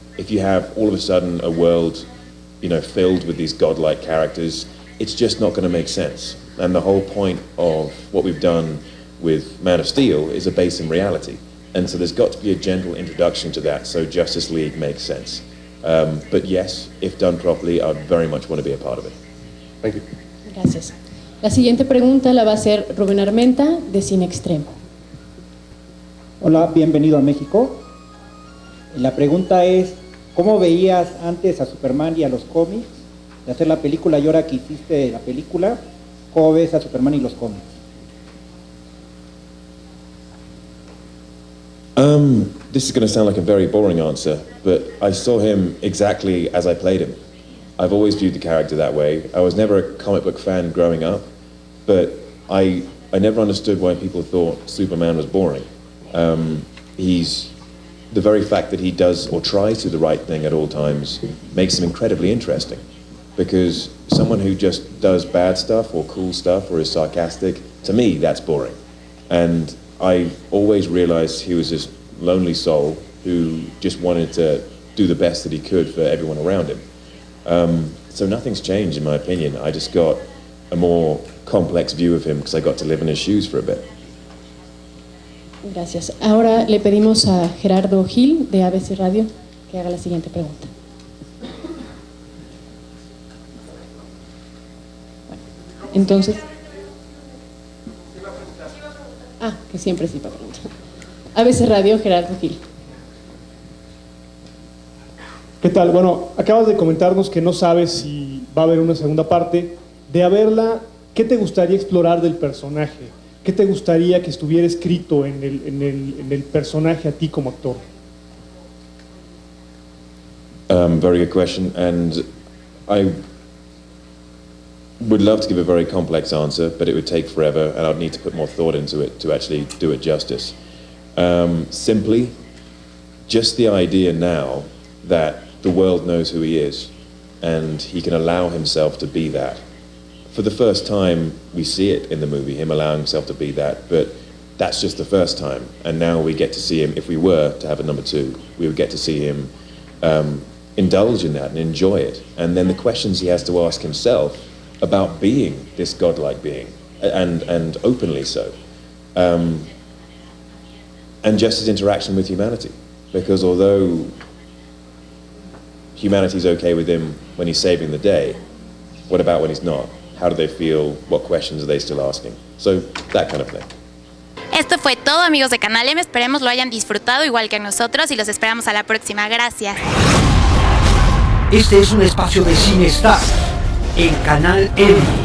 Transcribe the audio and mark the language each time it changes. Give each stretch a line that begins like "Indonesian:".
English: If you have all of a sudden a world, filled with these godlike characters, it's just not going to make sense. And the whole point of what we've done with Man of Steel is a base in reality. And so there's got to be a gentle introduction to that, so Justice League makes sense. But yes, if done properly, I'd very much want to be a part of it. Thank you.
Spanish: Gracias. La siguiente pregunta la va a hacer Rubén Armenta, de Cine Extremo. Hola, bienvenido a México. La pregunta es, ¿cómo veías antes a Superman y a los cómics de hacer la película y ahora que hiciste la película, cómo ves a Superman y los cómics?
English: This is going to sound like a very boring answer, but I saw him exactly as I played him. I've always viewed the character that way. I was never a comic book fan growing up, but I never understood why people thought Superman was boring. He's the very fact that he does or tries to do the right thing at all times makes him incredibly interesting, because someone who just does bad stuff or cool stuff or is sarcastic, to me, that's boring. And I always realized he was this lonely soul who just wanted to do the best that he could for everyone around him. So nothing's changed in my opinion. I just got a more complex view of him because I got to live in his shoes for a bit.
Spanish: Gracias. Ahora le pedimos a Gerardo Gil, de ABC Radio, que haga la siguiente pregunta. Bueno, entonces... que siempre sí para preguntar. ABC Radio, Gerardo Gil. ¿Qué tal? Bueno, acabas de comentarnos que no sabes si va a haber una segunda parte. De haberla, ¿qué te gustaría explorar del personaje? ¿Qué te gustaría que estuviera escrito en el personaje a ti como actor?
English: Very good question, and I would love to give a very complex answer, but it would take forever, and I'd need to put more thought into it to actually do it justice. Simply, just the idea now that the world knows who he is, and he can allow himself to be that. For the first time, we see it in the movie, him allowing himself to be that, but that's just the first time, and now we get to see him, if we were to have a number two, we would get to see him indulge in that and enjoy it, and then the questions he has to ask himself about being this godlike being, and openly so, and just his interaction with humanity, because although humanity's okay with him when he's saving the day. What about when he's not? How do they feel? What questions are they still asking? So, that kind of thing.
Spanish: Esto fue todo, amigos de Canal M. Esperemos lo hayan disfrutado igual que nosotros y los esperamos a la próxima. Gracias. Este es un espacio de cinestar en Canal M.